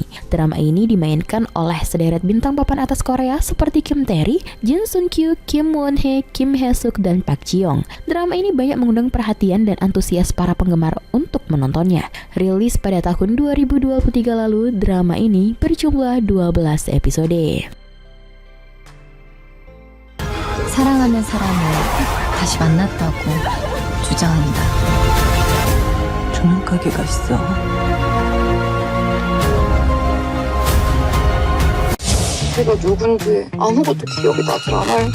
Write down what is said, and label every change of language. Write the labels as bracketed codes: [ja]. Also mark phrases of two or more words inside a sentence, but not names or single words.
[id] Drama ini dimainkan oleh sederet bintang papan atas Korea seperti Kim Tae-ri, Jin Sun-kyu, Kim Won-hye, Kim Hae-suk, dan Park Ji-young. Drama ini banyak mengundang perhatian dan antusias para penggemar untuk menontonnya. Rilis pada tahun 2023 lalu, drama ini berjumlah 12 episode. [ko] 사랑하는 사람을 다시 만났다고 주장한다. 조명 가게가 있어. 제가 누군지 아무것도 기억이 나질 않아요.